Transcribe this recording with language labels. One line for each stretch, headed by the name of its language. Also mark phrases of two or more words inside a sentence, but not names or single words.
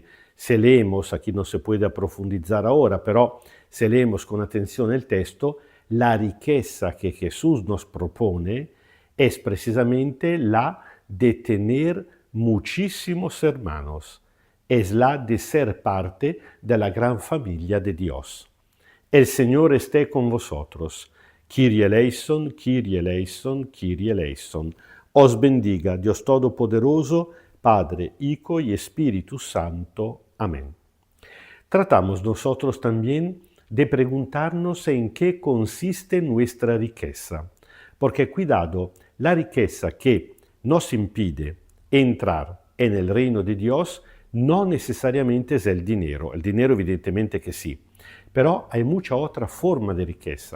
Spanish: Si leemos, aquí no se puede profundizar ahora, pero si leemos con atención el texto, la riqueza que Jesús nos propone es precisamente la de tener muchísimos hermanos, es la de ser parte de la gran familia de Dios. El Señor esté con vosotros.
Greek: Κύριε ἐλέησον, Κύριε ἐλέησον, Κύριε ἐλέησον.
Spanish: Os bendiga Dios Todopoderoso, Padre, Hijo y Espíritu Santo. Amén. Tratamos nosotros también de preguntarnos en qué consiste nuestra riqueza. Porque cuidado, la riqueza que nos impide entrar en el reino de Dios no necesariamente es el dinero evidentemente que sí, pero hay mucha otra forma de riqueza.